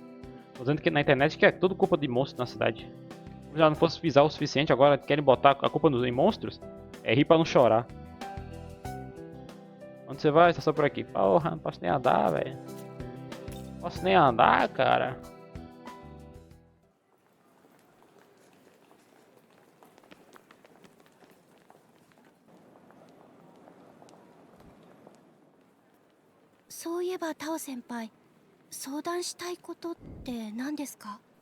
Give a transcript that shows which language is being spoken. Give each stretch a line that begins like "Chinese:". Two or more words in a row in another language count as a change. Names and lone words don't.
Portuguese: Tô dizendo que na internet que é tudo culpa de monstros na cidade. Se já não fosse bizarro o suficiente, agora querem botar a culpa em monstros? É rir pra não chorar. Onde você vai? Tá só por aqui. Porra, não posso nem andar, velho. Posso nem andar, cara.
Japanese: そういえばタオ先輩、相談したいことって何ですか？